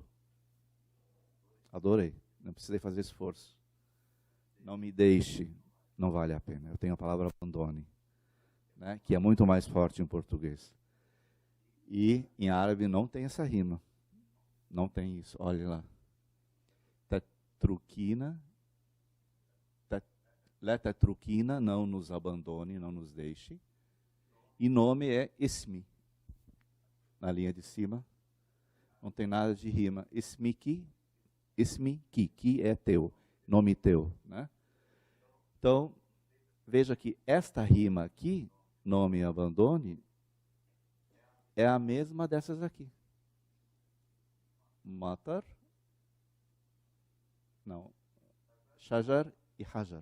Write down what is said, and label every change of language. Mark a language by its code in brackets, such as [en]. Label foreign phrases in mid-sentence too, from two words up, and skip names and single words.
[pt] Adorei, não precisei fazer esforço. Não me deixe, não vale a pena. Eu tenho a palavra abandone, né, que é muito mais forte em português. E em árabe não tem essa rima. Não tem isso. Olha lá. [ar] تتركينا، لا تتركينا, [pt] não nos abandone, não nos deixe. E nome é ismi. Na linha de cima, não tem nada de rima. [ar] اسمي كِ, [pt] ki é teu, nome teu, né? Então, veja que esta rima aqui, nome e abandone, é a mesma dessas aqui. Matar, não, shajar e hajar.